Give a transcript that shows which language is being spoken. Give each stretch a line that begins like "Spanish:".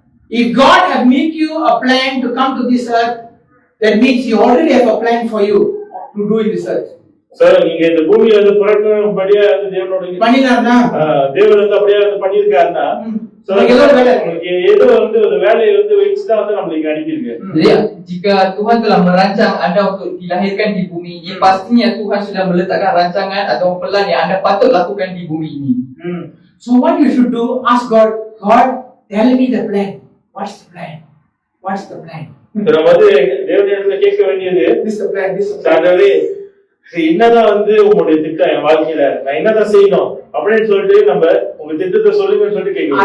English: If God have made you a plan to come to this earth, that means He already have a plan for you to do in this earth.
Tamil: Sir நீங்க இந்த பூமியில வந்து பிறக்கும்படியா அந்த தேவனோட பண்ணினார்னா, தேவன் வந்து அப்படியே வந்து பண்ணியிருக்காருன்னா, உங்களுக்கு ஏதோ வந்து ஒரு வேலையை வந்து வச்சுதான் வந்து நம்மளுக்கு அனுப்பியிருக்கு.
Malay: Jadi jika Tuhan telah merancang anda untuk dilahirkan di bumi ini, pastinya Tuhan sudah meletakkan rancangan atau pelan yang anda patut lakukan di bumi ini.
English: So what you should do, ask God, God, tell me the plan. What's the plan? What's the plan?
Tamil: நம்ம வந்து தேவனிடத்துல கேட்க வேண்டியது,
English: this the plan, this the plan.
Tamil: என்னதான் வந்து உங்களுடைய திட்டம் என் வாழ்க்கையில நான் என்னதான் செய்யணும் அப்படின்னு சொல்லிட்டு நம்ம உங்க திட்டத்தை சொல்லுங்கன்னு சொல்லிட்டு கேட்கணும்.